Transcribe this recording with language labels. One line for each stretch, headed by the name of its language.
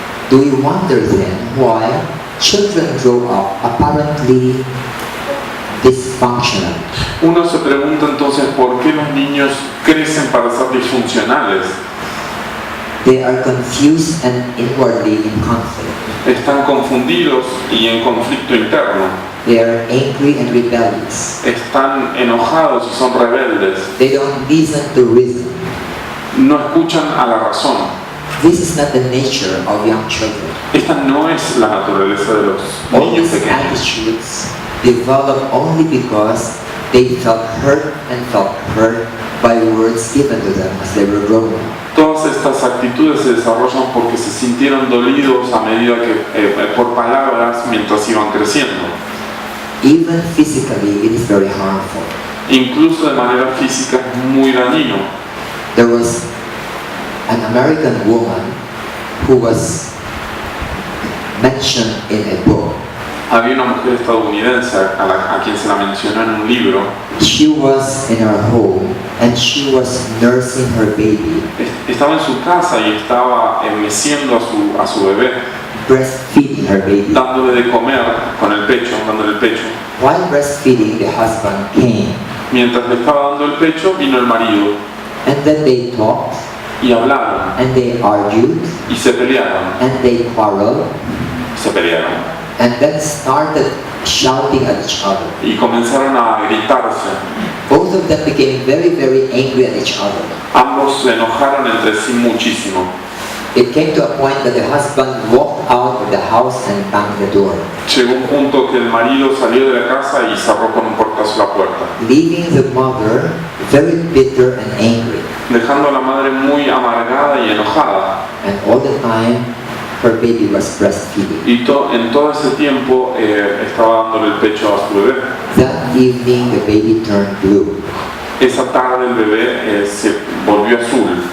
English: Do we wonder then why children grow up apparently dysfunctional?
Spanish: Uno se pregunta entonces por qué los niños crecen para ser disfuncionales.
English: They are confused and inwardly in conflict.
Spanish: Están confundidos y en conflicto interno.
English: They are angry and rebellious.
Spanish: Están enojados y son rebeldes.
English: They don't listen to reason.
Spanish: No escuchan a la razón.
English: This is not the nature of young children.
Spanish: Esta no es la naturaleza de los
English: All
Spanish: niños
English: these
Spanish: pequeños.
English: attitudes develop only because they felt hurt by words given to them as they were growing up.
Spanish: Todas estas actitudes se desarrollan porque se sintieron dolidos a medida que por palabras mientras iban creciendo.
English: Even physically, it is very harmful.
Spanish: Incluso de manera física es muy dañino.
English: There was an American woman who was mentioned in a book.
Spanish: Había una mujer estadounidense a quien se la mencionó en un libro.
English: She was in her home and she was nursing her baby,
Spanish: Estaba en su casa y estaba meciendo a su bebé,
English: breastfeeding her baby.
Spanish: dándole de comer con el pecho, dándole el pecho.
English: While breastfeeding, the husband came,
Spanish: Mientras le estaba dando el pecho, vino el marido
English: and then they talked,
Spanish: y hablaron
English: and they argued,
Spanish: y se pelearon,
English: and they quarreled, and then started shouting at each other.
Spanish: y comenzaron a gritarse.
English: Both of them became very, very angry at each other.
Spanish: Ambos se enojaron entre sí muchísimo.
English: It came to a point that the husband walked out of the house and banged the door,
Spanish: Llegó un punto que el marido salió de la casa y cerró con un portazo la puerta,
English: leaving the mother very bitter and angry.
Spanish: dejando a la madre muy amargada y enojada.
English: And all the time, her baby was breastfeeding.
Spanish: Y en todo ese tiempo estaba dándole el pecho a su bebé.
English: That evening, the baby turned blue,
Spanish: Esa tarde el bebé se volvió azul